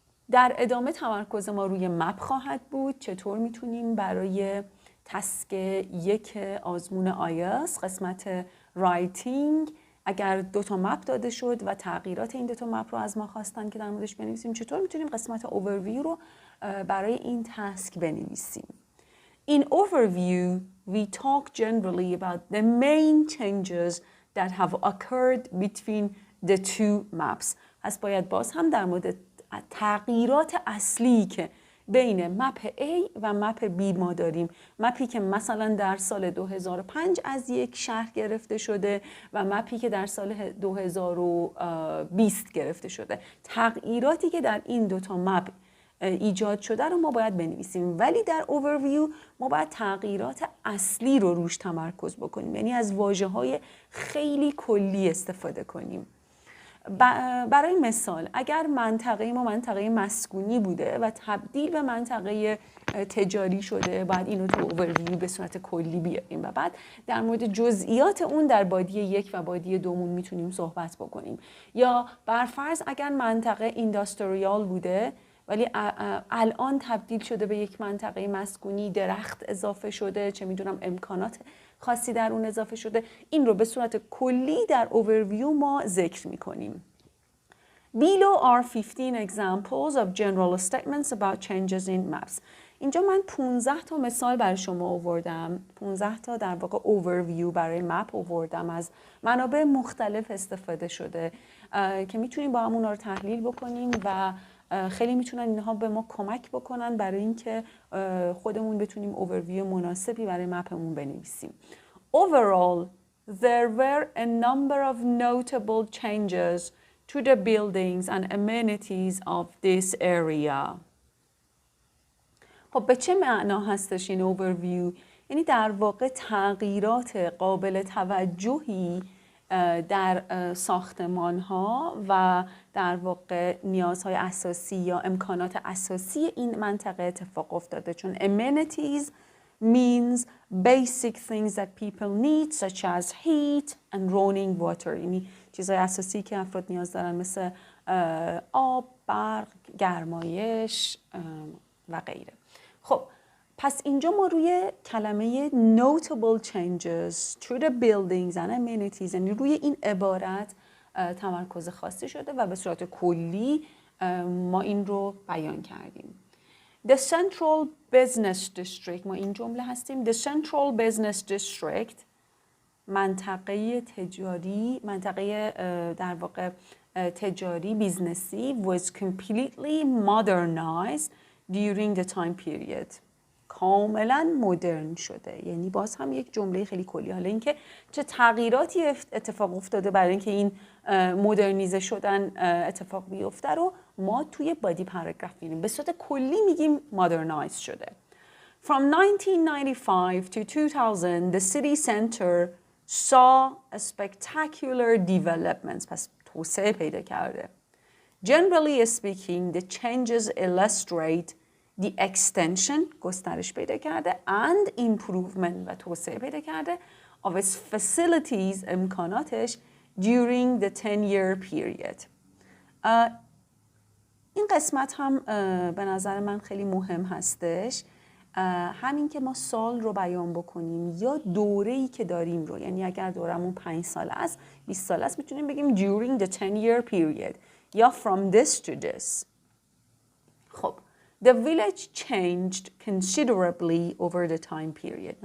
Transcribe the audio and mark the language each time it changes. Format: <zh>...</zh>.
<fa>در ادامه تمرکز ما روی مپ خواهد بود. چطور میتونیم برای تسک 1 آزمون آیلتس قسمت رایتینگ، اگر 2 تا مپ داده شد و تغییرات این 2 تا مپ رو از ما خواستن که در موردش بنویسیم، چطور میتونیم قسمت overview رو برای این تسک بنویسیم.</fa> <en>In overview, we talk generally about the main changes that have occurred between the 2 maps.</en> <fa>پس باید باز هم در مورد تغییرات اصلی که بین مپ A و مپ B ما داریم، مپی که مثلا در سال 2005 از یک شهر گرفته شده و مپی که در سال 2020 گرفته شده، تغییراتی که در این 2 تا مپ ایجاد شده رو ما باید بنویسیم. ولی در اوورویو ما باید تغییرات اصلی رو روش تمرکز بکنیم، یعنی از واژه‌های خیلی کلی استفاده کنیم. برای مثال اگر منطقه ما منطقه مسکونی بوده و تبدیل به منطقه تجاری شده، باید اینو تو اوورویو به صورت کلی بیاریم و بعد در مورد جزئیات اون در بادی 1 و بادی 2 میتونیم صحبت بکنیم. یا برفرض اگر منطقه اینداستریال بوده ولی الان تبدیل شده به یک منطقه مسکونی، درخت اضافه شده، چه میدونم امکانات خاصی در اون اضافه شده، این رو به صورت کلی در اوورویو ما ذکر میکنیم.</fa> <en>Below are 15 examples of general statements about changes in maps.</en> <fa>اینجا من 15 تا مثال برای شما آوردم، 15 تا در واقع اوورویو برای مپ آوردم، از منابع مختلف استفاده شده که میتونیم با هم اونا رو تحلیل بکنیم و خیلی میتونن اینها به ما کمک بکنن برای اینکه خودمون بتونیم اوورویو مناسبی برای مپمون بنویسیم.</fa> <en>Overall, there were a number of notable changes to the buildings and amenities of this area.</en> <fa>خب به چه معنا هستش این اوورویو؟ یعنی در واقع تغییرات قابل توجهی در ساختمان ها و در واقع نیازهای اساسی یا امکانات اساسی این منطقه اتفاق افتاده، چون</fa> <en>amenities means basic things that people need such as heat and running water،</en> <fa>یعنی چیزهای اساسی که افراد نیاز دارن مثل آب، برق، گرمایش و غیره. خب پس اینجا ما روی کلمه</fa> <en>notable changes to the buildings and amenities،</en> <fa>یعنی روی این عبارت تمرکز خاصی شده و به صورت کلی ما این رو بیان کردیم.</fa> <en>The Central Business District،</en> <fa>ما این جمله هستیم،</fa> <en>The Central Business District،</en> <fa>منطقه تجاری، منطقه در واقع تجاری بیزنسی</fa> <en>was completely modernized during the time period.</en> <fa>کاملا مدرن شده. یعنی باز هم یک جمله خیلی کلی. حالا اینکه چه تغییراتی اتفاق افتاده برای اینکه این مدرنیزه شدن اتفاق بیفته رو ما توی بادی پاراگراف می‌بینیم. به صورت کلی میگیم مادرنایز شده.</fa> <en>From 1995 to 2000 the city center saw a spectacular developments.</en> <fa>پس توسعه پیدا کرده.</fa> <en>Generally speaking, the changes illustrate the extension</en> <fa>گسترش پیدا کرده</fa> <en>and improvement</en> <fa>و توسعه پیدا کرده</fa> <en>of its facilities امکاناتش during the 10-year period.</en> <fa>این قسمت هم به نظر من خیلی مهم هستش. همین که ما سال رو بیان بکنیم یا دوره‌ای که داریم رو، یعنی اگر دورمون 5 سال است 20 سال است میتونیم بگیم</fa> <en>during the 10-year period</en> <fa>یا</fa> <en>from this to this. خب the village changed considerably over the time period.</en>